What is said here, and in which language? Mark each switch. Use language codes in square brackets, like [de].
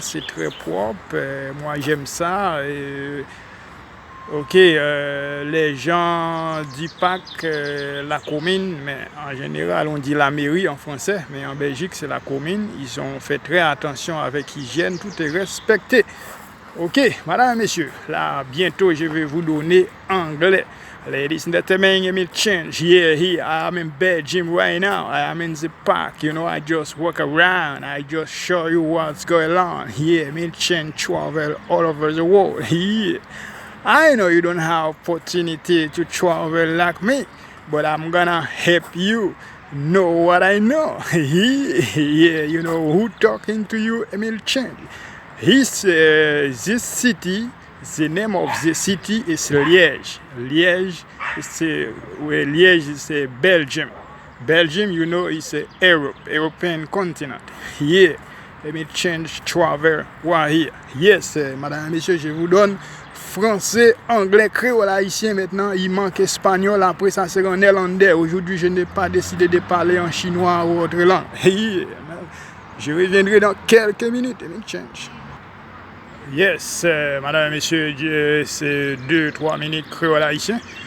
[fr] C'est très propre. Moi, j'aime ça. Ok, les gens du parc, la commune, mais en général, on dit la mairie en français, mais en Belgique, c'est la commune. Ils ont fait très attention avec l'hygiène, tout est respecté. Ok, madame et messieurs, là, bientôt, je vais vous donner anglais. [en] Ladies and gentlemen, Emile Change. Yeah, here, I am in Belgium right now. I am in the park, I just walk around. I just show you what's going on. Yeah, Emile Change travel all over the world. Yeah. I know you don't have opportunity to travel like me, but I'm gonna help you know what I know. Yeah, who talking to you, Emile Change. This city, the name of the city is Liège. [fr] Liège, c'est Belgium. [en] Belgium, you know, is a European continent. Here, let me change travel right here. [fr] Yes, madame et messieurs, je vous donne français, anglais, créole, haïtien maintenant. Il manque espagnol, après ça c'est en néerlandais. Aujourd'hui, je n'ai pas décidé de parler en chinois ou autre langue. Yeah. Je reviendrai dans quelques minutes. [en] Let me change. [fr] Yes, madame et messieurs, c'est 2-3 minutes créole haïtien.